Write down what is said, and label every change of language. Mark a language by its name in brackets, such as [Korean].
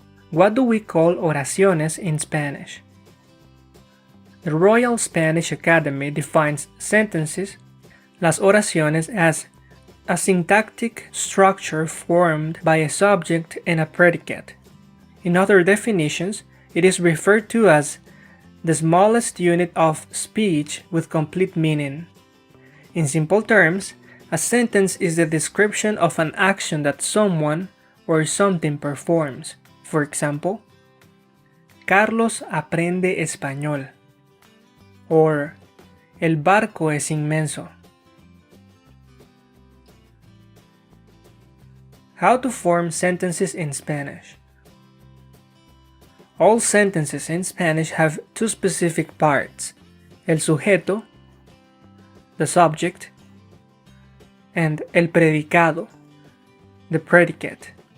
[English] What do we call oraciones in Spanish? The Royal Spanish Academy defines sentences, las oraciones, as a syntactic structure formed by a subject and a predicate. In other definitions, it is referred to as the smallest unit of speech with complete meaning. In simple terms, a sentence is the description of an action that someone or something performs. For example, [Spanish] Carlos aprende español, [English] or [Spanish] el barco es inmenso. [English] How to form sentences in Spanish. All sentences in Spanish have two specific parts, el sujeto, the subject, and el predicado, the predicate.